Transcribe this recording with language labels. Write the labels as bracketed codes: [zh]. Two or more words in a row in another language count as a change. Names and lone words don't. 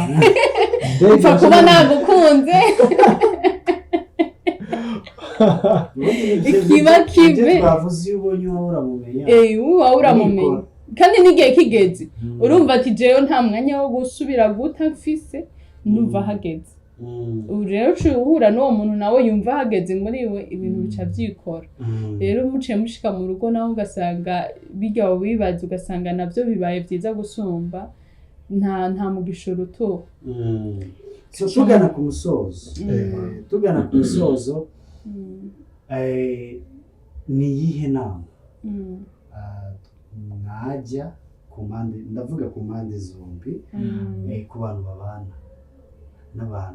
[rn] upfa kuba nagukunze ikiba kibe bavuze iyo ubonye uba uramumenya uba uramumenya kandi n'igihe kigeze urumva ati jewe nta mwanya wo gusubira guta mfise ndumva hageze ubu rero uciye uhura n'uwo muntu nawe yumva hageze muri we ibintu bica byikora rero muciye mushika mu rugo nawe ugasanga bijya wibaza ugasanga nabyo bibaye byiza gusumba nta mugisha urutuho tugana ku musozo ni iyihe nama mwajya ku mpande ndavuga ku mpande zombi ku bantu babana n'abantu